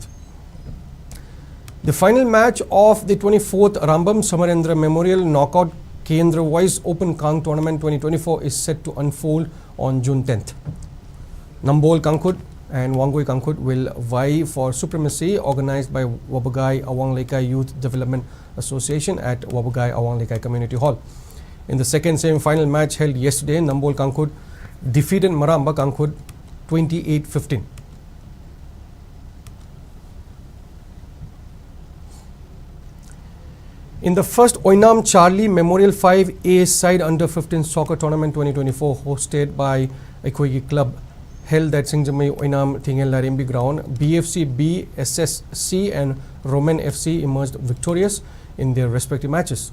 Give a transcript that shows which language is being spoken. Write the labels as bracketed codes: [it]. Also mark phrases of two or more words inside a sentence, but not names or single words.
[en] The final match of the 24th Rambam Samarendra Memorial Knockout Kendra Wise Open Kang Tournament 2024 is set to unfold on June 10th. Nambol Kangkut and Wangoi Kangkut will vie for supremacy, organized by Wabagai Awang Lekai Youth Development Association at Wabagai Awang Lekai Community Hall. In the second semi-final match held yesterday, Nambol Kangkut defeated Maramba Kangkut 28-15. In the first Oinam Charlie Memorial 5A Side Under 15 Soccer Tournament 2024 hosted by Equigi Club held at Singjamai Oinam Thingel Larimbi ground, BFC B, SSC and Roman FC emerged victorious in their respective matches.